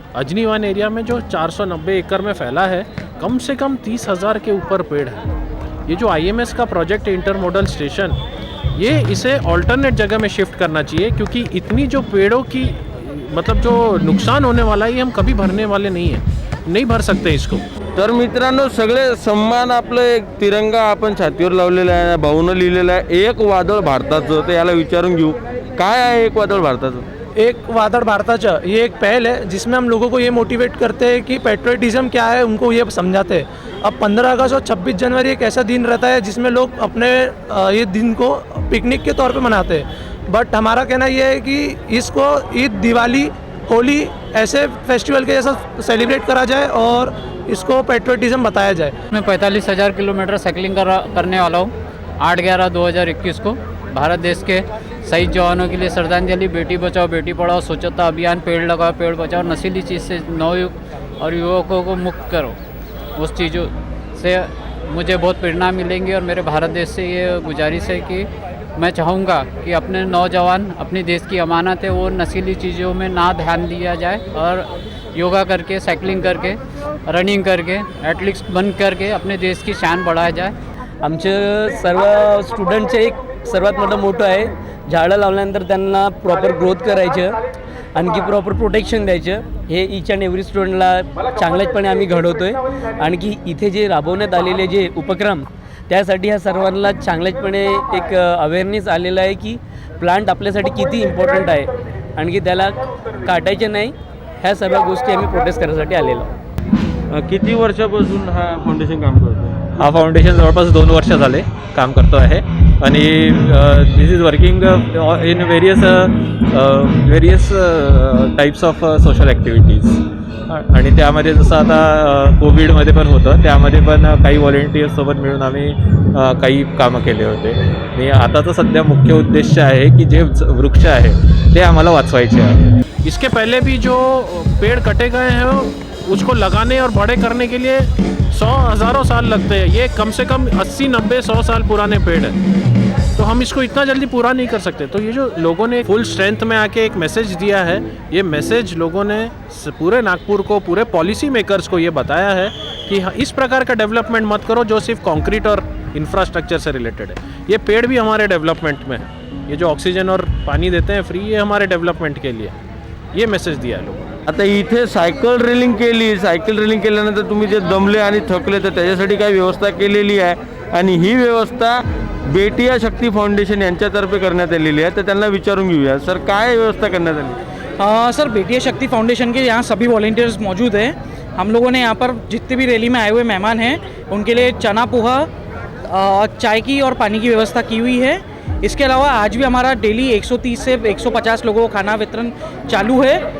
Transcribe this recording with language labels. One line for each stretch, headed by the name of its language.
Hindi: Ajni one area में जो 490 एकड़ में फैला है, कम से कम 30,000 के ऊपर पेड़ हैं. ये जो IMS का प्रोजेक्ट है इंटरमोडल स्टेशन, ये इसे ऑल्टरनेट जगह में शिफ्ट करना चाहिए क्योंकि इतनी जो पेड़ों की मतलब जो नुकसान होने वाला है ये हम कभी भरने वाले नहीं भर सकते इसको.
Marathi: तर मित्रांनो, सगळे सन्मान आपलं एक तिरंगा आपण छातीवर लावलेला आहे, भाऊनं लिहिलेलं आहे एक वादळ भारताचं. तर याला विचारून घेऊ काय आहे एक वादळ भारताचं.
Hindi: एक वादळ भारताचा ये एक पहल है जिसमें हम लोगों को ये मोटिवेट करते हैं कि पेट्रियटिज्म क्या है, उनको ये समझाते हैं. अब 15 अगस्त और 26 जनवरी एक ऐसा दिन रहता है जिसमें लोग अपने ये दिन को पिकनिक के तौर पे मनाते हैं. बट हमारा कहना ये है कि इसको ईद, दिवाली, होली ऐसे फेस्टिवल के जैसा सेलिब्रेट करा जाए और इसको पेट्रियटिज्म बताया जाए. मैं 45,000 किलोमीटर साइकिलिंग करने वाला हूँ 8/11/2021 को. भारत देश के शहीद जवानों के लिए श्रद्धांजलि, बेटी बचाओ बेटी पढ़ाओ, स्वच्छता अभियान, पेड़ लगाओ पेड़ बचाओ, नशीली चीज़ से नवयुवक और युवकों को मुक्त करो. उस चीज़ों से मुझे बहुत प्रेरणा मिलेंगी और मेरे भारत देश से ये गुजारिश है कि मैं चाहूँगा कि अपने नौजवान अपने देश की अमानत है, वो नशीली चीज़ों में ना ध्यान दिया जाए और योगा करके, साइकिलिंग करके, रनिंग करके, एथलीट्स बन करके अपने देश की शान बढ़ाया जाए.
Marathi: आमचे सर्व स्टुडंटचे एक सर्वात मोठं मोठं आहे, झाडं लावल्यानंतर त्यांना प्रॉपर ग्रोथ करायचं, आणखी प्रॉपर प्रोटेक्शन द्यायचं. हे
English: each and every
Marathi: स्टुडंटला चांगल्याचपणे आम्ही घडवतो आहे. आणखी इथे जे राबवण्यात आलेले जे उपक्रम त्यासाठी ह्या सर्वांना चांगल्याचपणे एक अवेअरनेस आलेला आहे की प्लांट आपल्यासाठी किती इम्पॉर्टंट आहे, आणखी त्याला काटायचे नाही. ह्या सर्व गोष्टी आम्ही प्रोटेस्ट करण्यासाठी आलेलो आहोत. किती वर्षापासून हा फाउंडेशन काम करतो? हा फाउंडेशन जवळपास 2 वर्ष झाले काम करतो आहे आणि
English: This is working in various types of social activities.
Marathi: आणि त्यामध्ये जसं आता कोविडमध्ये पण होतं, त्यामध्ये पण काही व्हॉलेंटियर्ससोबत मिळून आम्ही काही कामं केले होते. आणि आताचं सध्या मुख्य उद्देश आहे की जे वृक्ष आहे ते आम्हाला वाचवायचे आहे.
Hindi: इसके पहले भी जो पेड़ कटे गए हैं उसको लगाने और बड़े करने के लिए 100,000 साल लगते हैं. ये कम से कम 80, 90, 100 साल पुराने पेड़ हैं, तो हम इसको इतना जल्दी पूरा नहीं कर सकते. तो ये जो लोगों ने फुल स्ट्रेंथ में आके एक मैसेज दिया है, ये मैसेज लोगों ने पूरे नागपुर को, पूरे पॉलिसी मेकर्स को ये बताया है कि इस प्रकार का डेवलपमेंट मत करो जो सिर्फ कंक्रीट और इंफ्रास्ट्रक्चर से रिलेटेड है. ये पेड़ भी हमारे डेवलपमेंट में है. ये जो ऑक्सीजन और पानी देते हैं फ्री, ये हमारे डेवलपमेंट के लिए ये मैसेज दिया है लोगों ने.
Marathi: आता इथे सायकल रेलिंग केल्यानंतर तुम्ही जे दमले आणि थकले तर त्याच्यासाठी काही व्यवस्था केलेली आहे आणि ही व्यवस्था बेटिया शक्ती फाउंडेशन यांच्यातर्फे करण्यात आलेली आहे. तर त्यांना विचारून घेऊया सर काय व्यवस्था करण्यात आली.
Hindi: सर बेटिया शक्ति फाउंडेशन के यहाँ सभी वॉलेंटियर्स मौजूद हैं. हम लोगों ने यहाँ पर जितने भी रैली में आए हुए मेहमान हैं उनके लिए चना पोहा, चाय की और पानी की व्यवस्था की हुई है. इसके अलावा आज भी हमारा डेली 130 से 150 लोगों को खाना वितरण चालू है.